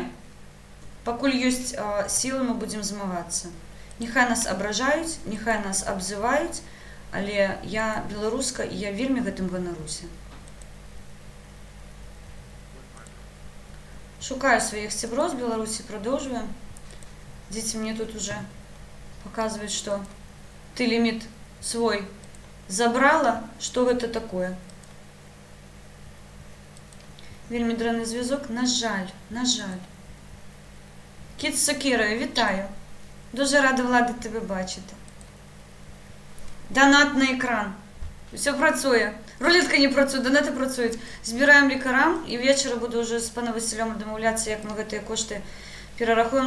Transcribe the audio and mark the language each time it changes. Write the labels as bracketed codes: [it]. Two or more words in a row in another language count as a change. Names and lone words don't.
[be] Пакуль ёсць сілы, мы будзем змагацца. Няхай нас абражаюць, няхай нас абзываюць, але я беларуска, і я вельмі гэтым ганаруся. Шукаю своих сяброў з Беларусі, [ru] продолжаю. Дети мне тут уже показывают, что ты лимит свой забрала, что это такое. [be] Вельмі дрэнны зв'язок, на жаль. [uk] Кіт з сокирою, вітаю. Дуже рада, Влада, тебе бачити. Донат на екран. Все працює. Рулетка не працює, донати працюють. Збираємо лікарам, і ввечері буду вже з паном Василем домовлятися, як ми гэтыя кошти перерахуємо.